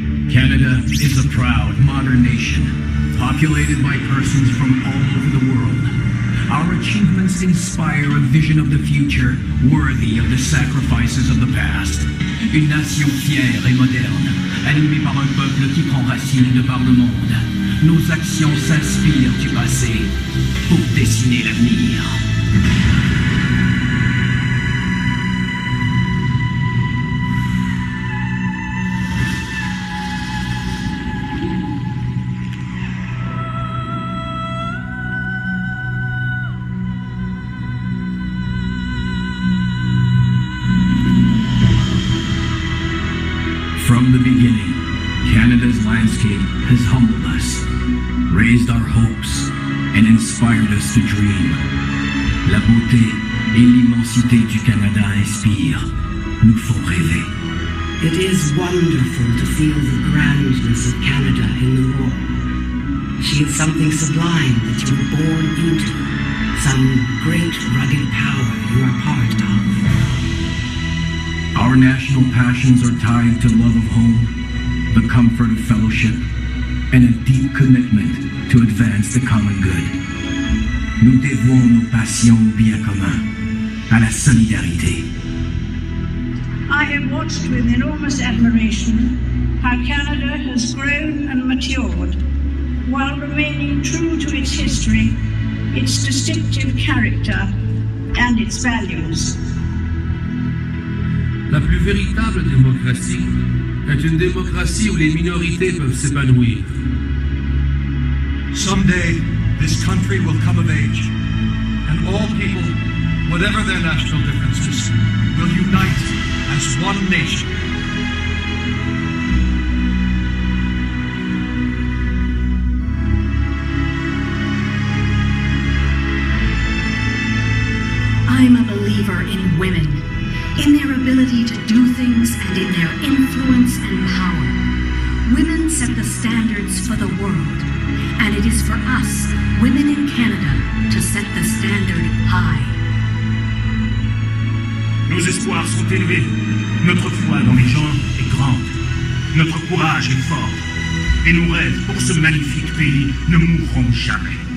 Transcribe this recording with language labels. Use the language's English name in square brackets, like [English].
[English] Canada is a proud, modern nation, populated by persons from all over the world. Our achievements inspire a vision of the future worthy of the sacrifices of the past. [French] Une nation fière et moderne, animée par un peuple qui prend racine de par le monde. Nos actions s'inspirent du passé pour dessiner l'avenir. [English] From the beginning, Canada's landscape has humbled us, raised our hopes, and inspired us to dream. [French] La beauté et l'immensité du Canada inspirent, nous font rêver. [English] It is wonderful to feel the grandness of Canada in the raw. She is something sublime that you were born into, some great rugged power you are part of. Our national passions are tied to love of home, the comfort of fellowship, and a deep commitment to advance the common good. [French] Nous dévouons nos passions au bien commun, à la solidarité. [English] I have watched with enormous admiration how Canada has grown and matured while remaining true to its history, its distinctive character, and its values. [French] La plus véritable démocratie est une démocratie où les minorités peuvent s'épanouir. [English] Someday, this country will come of age, and all people, whatever their national differences, will unite as one nation. I'm a believer in women, in their ability to do things and in their influence and power. Women set the standards for the world, and it is for us, women in Canada, to set the standard high. [French] Nos espoirs sont élevés, notre foi dans les gens est grande, notre courage est fort, et nos rêves pour ce magnifique pays ne mourront jamais.